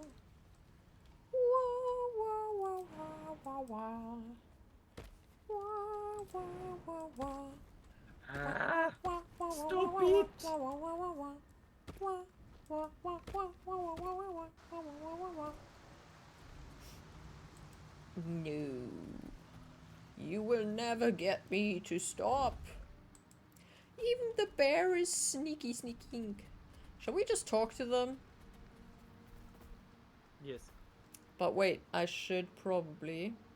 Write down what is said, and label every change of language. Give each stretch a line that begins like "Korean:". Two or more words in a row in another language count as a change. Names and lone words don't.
English: Wah wah wah wah wah wah. Wah wah wah wah. Ah! Wah wah Stop wah wah it! wah wah wah wah wah. Wah wah wah wah wah wah wah wah wah wah wah wah. No. You will never get me to stop. Even the bear is sneaking. Shall we just talk to them? Yes. But wait, I should probably...